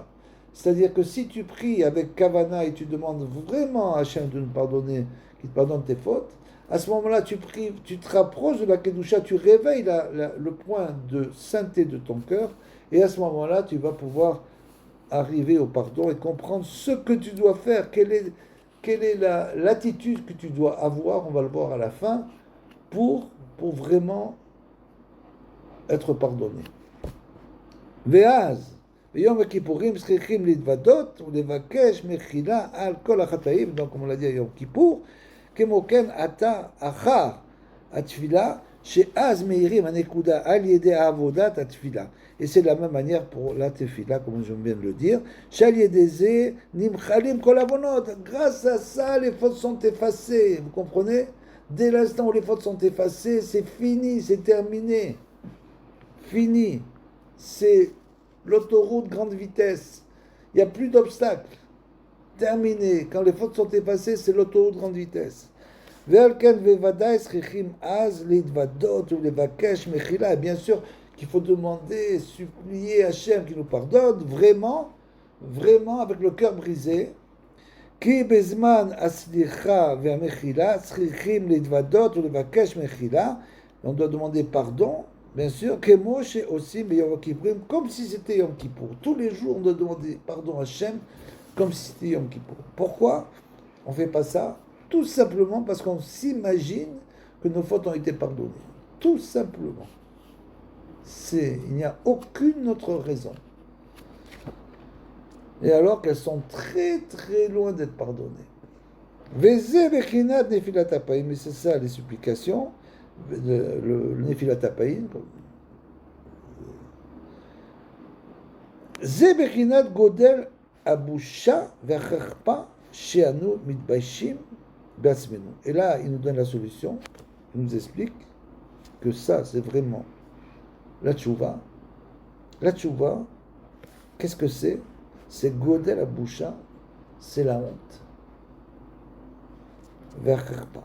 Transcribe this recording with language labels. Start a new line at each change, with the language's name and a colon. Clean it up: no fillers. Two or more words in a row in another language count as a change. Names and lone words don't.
French: C'est-à-dire que si tu pries avec Kavana et tu demandes vraiment à Hachem de nous pardonner, qu'il te pardonne tes fautes, à ce moment-là, tu pries, tu te rapproches de la Kedusha, tu réveilles le point de sainteté de ton cœur, et à ce moment-là, tu vas pouvoir arriver au pardon et comprendre ce que tu dois faire, quelle est l'attitude que tu dois avoir, on va le voir à la fin, pour vraiment être pardonné.
Hebrew: ואז, ביום הכיפורים צריכים להתוודות ולבקש מחילה על כל החטאים,
French: donc comme on l'a dit à
Hebrew: יום כיפור, כמו כן אתה אחר התפילה, שאז מאירים הנקודה על ידי עבודת התפילה.
French: Et c'est de la même manière pour la tefila, comme je viens de le dire.
Hebrew: שעל ידי זה נמחלים כל עוונות.
French: Grâce à ça, les fautes sont effacées. Vous comprenez? Dès l'instant où les fautes sont effacées, c'est fini, c'est terminé. Fini. C'est l'autoroute grande vitesse. Il n'y a plus d'obstacles. Terminé. Quand les fautes sont effacées, c'est l'autoroute grande vitesse. Et bien sûr qu'il faut demander, supplier Hachem qui nous pardonne, vraiment, vraiment avec le cœur brisé.
Hebrew: כי בזמן הסליחה והמחילה צריכים להתוודות ולבקש מחילה.
French: On doit demander pardon, bien sûr,
Hebrew: כמו שעושים ביום הכיפורים,
French: comme si c'était Yom Kippour. Tous les jours, on doit demander pardon à Hachem, comme si c'était Yom Kippour. Pourquoi on ne fait pas ça? Tout simplement parce qu'on s'imagine que nos fautes ont été pardonnées. Tout simplement. Il n'y a aucune autre raison. Et alors qu'elles sont très très loin d'être pardonnées. Mais c'est ça les supplications, le
Hebrew: נפילת אפיים. זה בחינת גודל הבושה והחרפה שאנו מתביישים בעצמנו.
French: Et là, il nous donne la solution, il nous explique que ça, c'est vraiment la tchouva. La tchouva, qu'est-ce que c'est? C'est
Hebrew: גודל הבושה,
French: c'est la honte. Vercherpa.